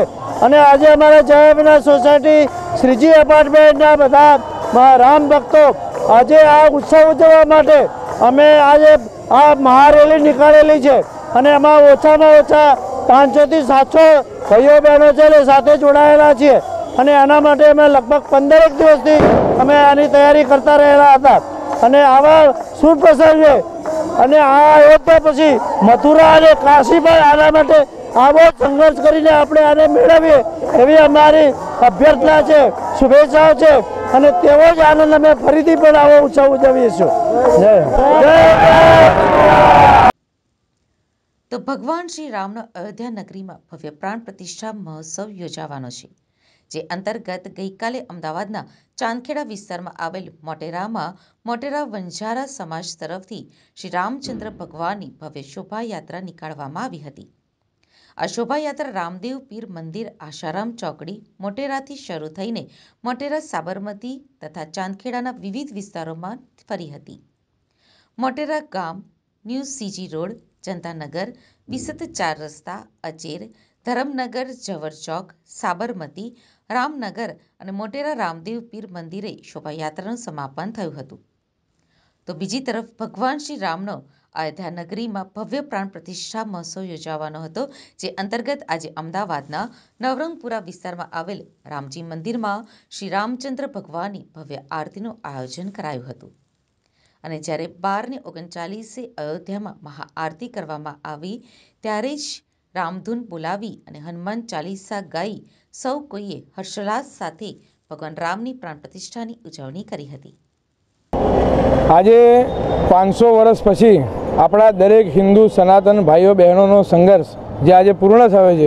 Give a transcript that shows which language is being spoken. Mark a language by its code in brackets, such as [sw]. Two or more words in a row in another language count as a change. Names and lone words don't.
[gu] અને આજે અમારા જય અવિનાશ સોસાયટી શ્રીજી એપાર્ટમેન્ટના બધા રામ ભક્તો આજે આ ઉત્સવ ઉજવવા માટે અમે આજે આ મહારેલી નીકાળેલી છે અને એમાં ઓછામાં ઓછા 500 થી 700 ભાઈઓ બહેનો છે એ સાથે જોડાયેલા છીએ અને આના માટે અમે લગભગ 15 દિવસથી અમે આની તૈયારી કરતા રહેલા હતા। અને આવા શુભ પ્રસંગે અને આ અયોધ્યા પછી મથુરા અને કાશી પણ આના માટે આવો સંઘર્ષ કરીને આપણે આને મેળવીએ એવી અમારી અભ્યર્થના છે, શુભેચ્છાઓ છે અને તેવો જ આનંદ અમે ફરીથી પણ આવો ઉત્સવ ઉજવીશું। તો ભગવાન શ્રી રામનો અયોધ્યા નગરીમાં ભવ્ય પ્રાણ પ્રતિષ્ઠા મહોત્સવ યોજાવાનો છે, જે અંતર્ગત ગઈકાલે અમદાવાદના ચાંદખેડા વિસ્તારમાં આવેલ મોટેરા વણજારા સમાજ તરફથી શ્રી રામચંદ્ર ભગવાનની ભવ્ય શોભાયાત્રા નિકાળવામાં આવી હતી। આ શોભાયાત્રા રામદેવ પીર મંદિર આશારામ ચોકડી મોટેરાથી શરૂ થઈને મોટેરા સાબરમતી તથા ચાંદખેડાના વિવિધ વિસ્તારોમાં ફરી હતી। મોટેરા ગામ, ન્યૂ સીજી રોડ, જનતાનગર, વિસત 4 રસ્તા, અચેર, ધરમનગર, જવર ચોક, સાબરમતી, રામનગર અને મોટેરા રામદેવ પીર મંદિરે શોભાયાત્રાનું સમાપન થયું હતું। તો બીજી તરફ ભગવાન શ્રી રામનો અયોધ્યા નગરીમાં ભવ્ય પ્રાણ પ્રતિષ્ઠા મહોત્સવ યોજાવાનો હતો, જે અંતર્ગત આજ અમદાવાદના નવરંગપુરા વિસ્તારમાં આવેલ રામજી મંદિરમાં શ્રી રામચંદ્ર ભગવાનની ભવ્ય આરતીનું આયોજન કરાયું હતું। અને જ્યારે 12:39 અયોધ્યામાં મહાઆરતી કરવામાં આવી, ત્યારે જ રામધૂન બોલાવી અને હનુમાન ચાલીસા ગાઈ સૌ કોઈએ હર્ષોલ્લાસ સાથે ભગવાન રામની પ્રાણ પ્રતિષ્ઠાની ઉજવણી કરી હતી। આજ 500 વર્ષ પછી અપના દરેક હિંદુ સનાતન ભાઈઓ બહનોં સંઘર્ષ જે આજ પૂર્ણ થયો છે।